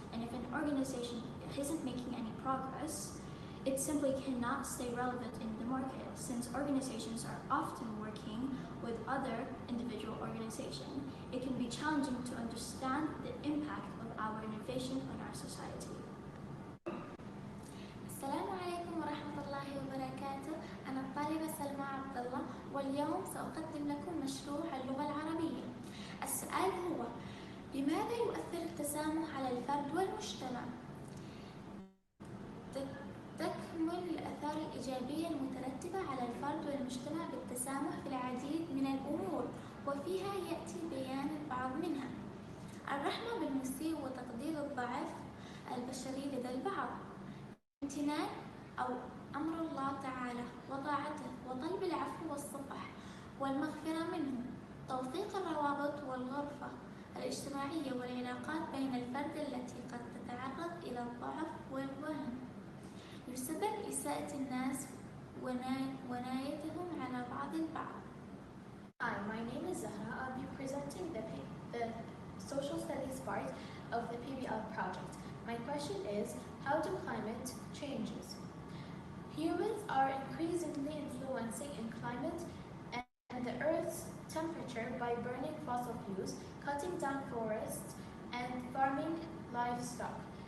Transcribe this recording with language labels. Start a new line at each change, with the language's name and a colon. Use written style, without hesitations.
English: And if an organization isn't making any progress, it simply cannot stay relevant in the market, since organizations are often working with other individual organizations. It can be challenging to understand the impact of our innovation on our society.
Arabic: السلام عليكم ورحمة الله وبركاته. أنا الطالبة سلمى عبد الله، واليوم سأقدم لكم مشروع اللغة العربية. السؤال هو: لماذا يؤثر التسامح على الفرد والمجتمع؟ تكمن الآثار الإيجابية المترتبة على الفرد والمجتمع بالتسامح في العديد من الأمور، وفيها يأتي بيان بعض منها: الرحمة بالمسيء وتقدير الضعف البشري لدى البعض، امتنان أو أمر الله تعالى وطاعته وطلب العفو والصفح والمغفرة منه، توثيق الروابط والغرفة الاجتماعية والعلاقات بين الفرد التي قد تتعرض إلى الضعف والوهن، يسبب إساءة الناس ونايتهم على بعض البعض.
English: Hi, my name is Zahra. I'll be presenting the social studies part of the PBL project. My question is, how do climate changes? Humans are increasingly influencing in climate and the Earth's temperature by burning fossil fuels, cutting down forests, and farming livestock.